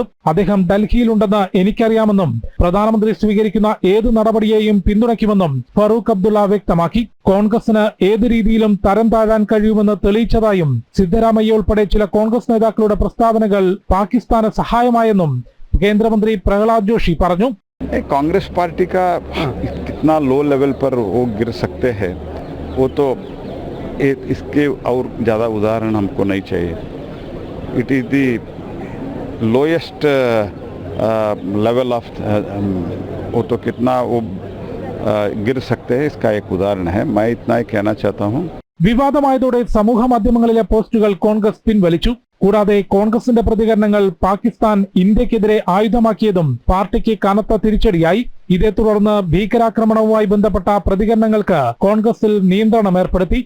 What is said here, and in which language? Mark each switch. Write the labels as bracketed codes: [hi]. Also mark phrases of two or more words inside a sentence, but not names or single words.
[ml] അദ്ദേഹം ഡൽഹിയിലുണ്ടെന്ന് എനിക്കറിയാമെന്നും പ്രധാനമന്ത്രി സ്വീകരിക്കുന്ന ഏത് നടപടിയെയും പിന്തുണയ്ക്കുമെന്നും ഫറൂഖ് അബ്ദുള്ള വ്യക്തമാക്കി. കോൺഗ്രസിന് ഏത് രീതിയിലും തരം താഴാൻ കഴിയുമെന്ന് തെളിയിച്ചതായും സിദ്ധരാമയ്യ ഉൾപ്പെടെ ചില കോൺഗ്രസ് നേതാക്കളുടെ പ്രസ്താവനകൾ പാകിസ്ഥാന് സഹായമായെന്നും കേന്ദ്രമന്ത്രി പ്രഹ്ലാദ് ജോഷി പറഞ്ഞു. [hi] कांग्रेस पार्टी का कितना [en] low level [hi] पर वो गिर सकते हैं, वो तो इसके और ज़्यादा उदाहरण हमको नहीं चाहिए. [en] it is the lowest level of [hi] वो तो कितना वो गिर सकते हैं, इसका एक उदाहरण है. मैं इतना ही कहना चाहता हूँ. [ml] വിവാദമായതോടെ സമൂഹ മാധ്യമങ്ങളിലെ പോസ്റ്റുകൾ കോൺഗ്രസ് പിൻവലിച്ചു. കൂടാതെ കോൺഗ്രസിന്റെ പ്രതികരണങ്ങൾ പാകിസ്ഥാൻ ഇന്ത്യക്കെതിരെ ആയുധമാക്കിയതും പാർട്ടിക്ക് കനത്ത തിരിച്ചടിയായി. ഇതേ തുടർന്ന് ഭീകരാക്രമണവുമായി ബന്ധപ്പെട്ട പ്രതികരണങ്ങൾക്ക് കോൺഗ്രസിൽ നിയന്ത്രണം ഏർപ്പെടുത്തി.